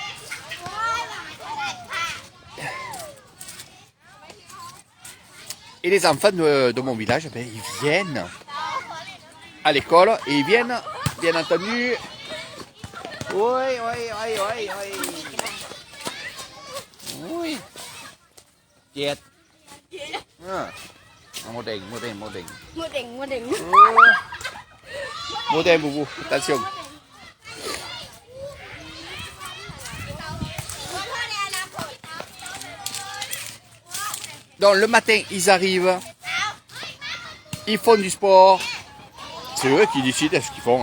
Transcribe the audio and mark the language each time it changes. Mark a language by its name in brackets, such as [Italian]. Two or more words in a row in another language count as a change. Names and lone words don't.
[French] Et les enfants de mon village, ben, ils viennent à l'école et ils viennent, bien entendu. Oui. Oui. Tiệt. Mô đèn. Mô đèn, boubou, attention. Donc le matin, ils arrivent, ils font du sport. C'est eux qui décident ce qu'ils font.